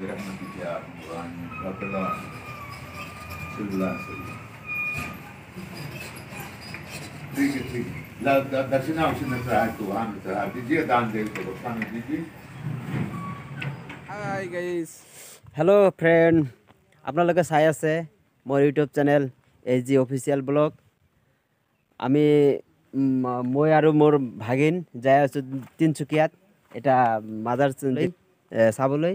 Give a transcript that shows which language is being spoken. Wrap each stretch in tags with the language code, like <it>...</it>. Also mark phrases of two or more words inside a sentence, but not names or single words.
<hi>Matiya, Quran, Bakala, Silla, Silla. ठीक है ठीक है दक्षिणा उसी में चढ़ा तो वहाँ में चढ़ा दीजिए दान दे तो खाने दीजिए</hi> <en>hi guys hello friend</en> <as>আপোনালোকে চাই আছে মোৰ ইউটিউব চেনেল AG অফিচিয়েল ব্লগ আমি মই আৰু মোৰ ভাগিন যাই আছোঁ তিনিচুকীয়াত এটা মাজাৰ চাবলৈ</as>